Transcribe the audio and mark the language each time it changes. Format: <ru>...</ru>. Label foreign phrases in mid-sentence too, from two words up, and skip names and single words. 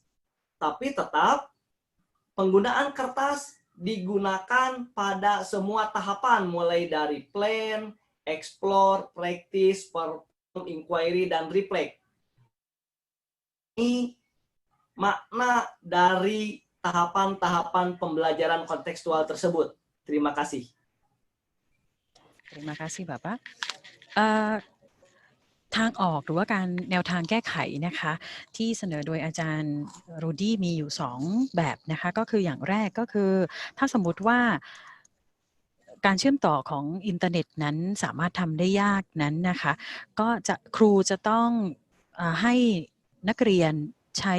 <id>Tapi tetap penggunaan kertas digunakan pada semua tahapan, mulai dari</id> <en>plan, explore, practice, perform, inquiry,</en> <id>dan reflect. Ini makna dari tahapan-tahapan pembelajaran kontekstual tersebut. Terima kasih. Terima kasih Bapak.</id> <th>ทางออกหรือว่าการแนวทางแก้ไขนะคะที่เสนอโดยอาจารย์รูดี้มีอยู่2แบบนะคะก็คืออย่างแรกก็คือถ้าสมมุติว่าการเชื่อมต่อของอินเทอร์เน็ตนั้นสามารถทำได้ยากนั้นนะคะก็จะครูจะต้องให้นักเรียนใช้</th>